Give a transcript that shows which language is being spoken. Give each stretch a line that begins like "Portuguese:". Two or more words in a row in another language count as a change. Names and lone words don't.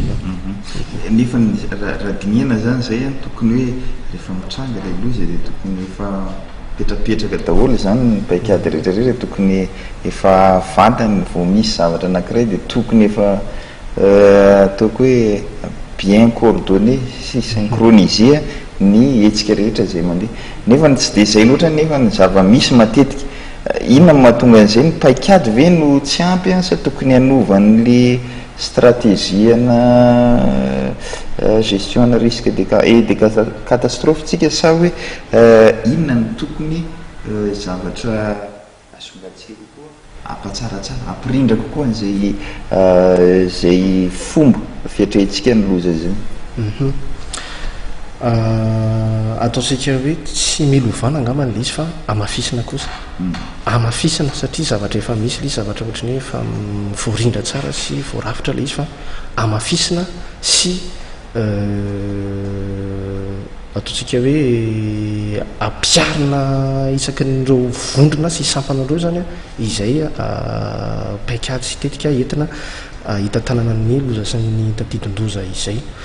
Malagasy: Nefa raha dinihana zany zay tokony hoe rehefa mitranga ilay loza dia tokony efa petrapetraka daholo zany ny paikady rehetrarehetra, tokony efa vantany vao misy zavatra anankiray dia tokony efa ataoko hoe
French: bien coordonné
Malagasy: sy synchronisé ny hetsika rehetra zay mandeha. Nefa tsy dia izay loatra nefa ny zava-misy matetika inona mahatonga an'izay ny paikady ve no tsy ampy sa tokony hanovan'le stratégiena
French: gestion risque et des catastrophes
Malagasy: tsika sa hoe inona ny tokony zavatra asongatsika koa ampatsaratsara ampirindra kokoa an'izay zay fomba fiatrehantsika ny loza zay. Ataontsika hoe tsy milovana angambany le izy fa amafisina kosa, amafisina satria zavatra efa misy le zavatra ohatrany hoe efa voarindra tsara sy voarafitra le izy fa amafisina sy ataontsika hoe ampiarina isaky nireo vondrona sy sampanareo zany izay paikady sy tetika entina hitantanana ny loza sy ny tadidin-doza izay.